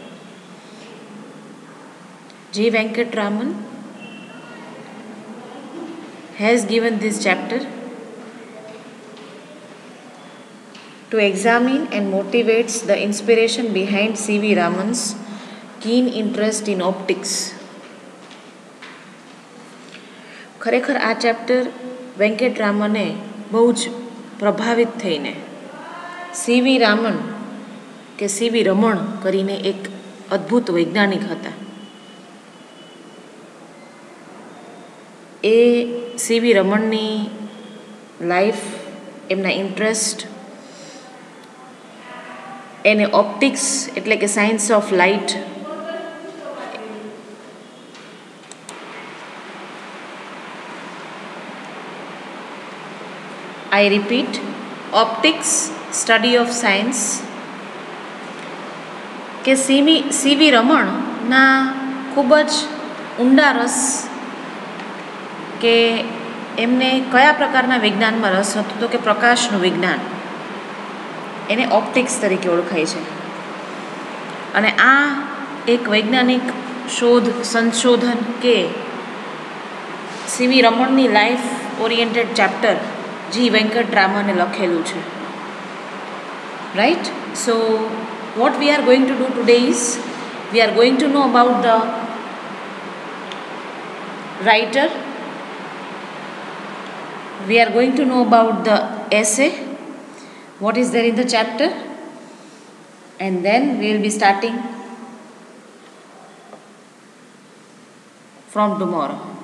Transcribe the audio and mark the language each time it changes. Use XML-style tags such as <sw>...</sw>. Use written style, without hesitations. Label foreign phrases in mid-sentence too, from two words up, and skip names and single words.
<en>G. Venkat Raman has given this chapter to examine and motivates the inspiration behind C.V. Raman's keen interest in optics.</en> <gu>ખરેખર આ ચેપ્ટર વેંકટ રામને બહુ જ પ્રભાવિત થઈને સીવી રામન કે સીવી રમણ કરીને એક અદ્ભુત વૈજ્ઞાનિક હતા. એ સીવી રમણની લાઈફ, એમના ઇન્ટરેસ્ટ, એને ઓપ્ટિક્સ એટલે કે</gu> <en>science of light, I repeat, optics, study of science,</en> <gu>કે સીવી રમણના ખૂબ જ ઊંડા રસ, કે એમને કયા પ્રકારના વિજ્ઞાનમાં રસ હતો, તો કે પ્રકાશનું વિજ્ઞાન, એને ઓપ્ટિક્સ તરીકે ઓળખાય છે. અને આ એક વૈજ્ઞાનિક શોધ સંશોધન કે સીવી રમણની</gu> <en>life oriented chapter</en> <gu>G. Venkat Ramane લખેલું છે.</gu> <en>Right? So, what we are going to do today is, we are going to know about the writer, we are going to know about the essay, what is there in the chapter, and then we will be starting from tomorrow.</en>